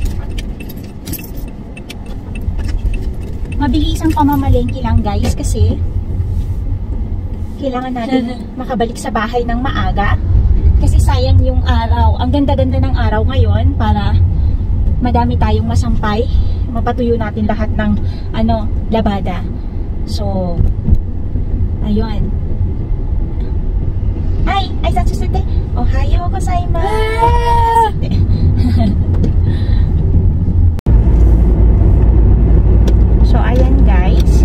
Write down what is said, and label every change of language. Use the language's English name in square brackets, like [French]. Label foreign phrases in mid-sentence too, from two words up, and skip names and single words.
[Filipino] Mabilis ang pamamalengke lang guys kasi kailangan natin makabalik sa bahay ng maaga. Kasi sayang yung araw. Ang ganda-ganda ng araw ngayon para madami tayong masampay. Mapatuyo natin lahat ng labada. So, ayun. Ay, [Japanese] 挨拶して. おはようございます. [Filipino] So, ayan guys.